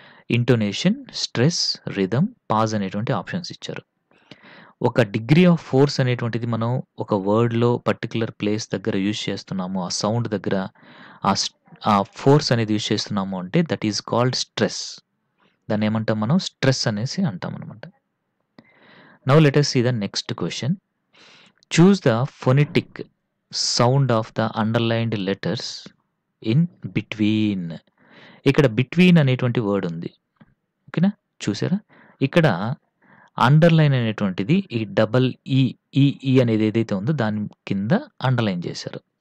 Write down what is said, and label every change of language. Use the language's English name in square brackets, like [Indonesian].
[Telugu] Intonation, stress, rhythm, pause అనేటువంటి options ఇచ్చారు. ఒక డిగ్రీ ఆఫ్ ఫోర్స్ అనేటువంటిది మనం ఒక వర్డ్లో పర్టికులర్ ప్లేస్ దగ్గర యూజ్ చేస్తున్నాము, ఆ సౌండ్ దగ్గర ఆ ఫోర్స్ అనేది యూజ్ చేస్తున్నాము అంటే [English] That is called stress. [Telugu] దాన్ని ఏమంటాం మనం? స్ట్రెస్ అనేసి అంటాం అనమాట. [English] Now let us see the next question. Choose the phonetic sound of the underlined letters in between. [Telugu] ఇక్కడ బిట్వీన్ అనేటువంటి వర్డ్ ఉంది. ఓకేనా, చూసారా? ఇక్కడ అండర్లైన్ అనేటువంటిది ఈ డబల్ ఈ అనేది ఏదైతే ఉందో దాని కింద అండర్లైన్ చేశారు.